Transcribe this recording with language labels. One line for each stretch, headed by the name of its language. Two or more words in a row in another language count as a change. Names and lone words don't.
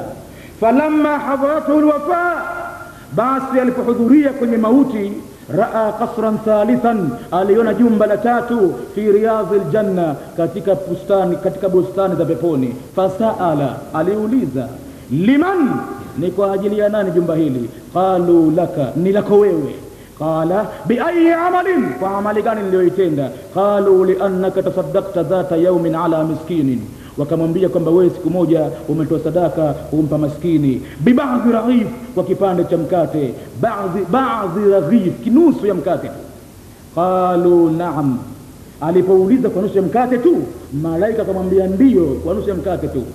Arabic: فلما حضرته الوفاة,
Swahili: basi alipohudhuria kwenye mauti,
Arabic: رأى قصرا ثالثا,
Swahili: aliona jumba la tatu,
Arabic: في رياض الجنة,
Swahili: katika bustani za peponi. Fasaala, aliuliza, liman, ni kwa ajili ya nani jumba hili?
Arabic: قالوا لك,
Swahili: ni lako wewe.
Arabic: قال بأي عمل,
Swahili: kwa amali gani niliyoitenda?
Arabic: قالوا لي أنك تصدقت ذات يوم على مسكين,
Swahili: wakamwambia kwamba wewe siku moja umetoa sadaka umpa maskini,
Arabic: ببعض رغيف,
Swahili: kwa kipande cha mkate,
Arabic: بعض رغيف,
Swahili: kinusu ya mkate tu.
Arabic: قالوا نعم,
Swahili: alipouliza kwa nusu ya mkate tu, malaika akamwambia ndio, kwa nusu ya mkate tu.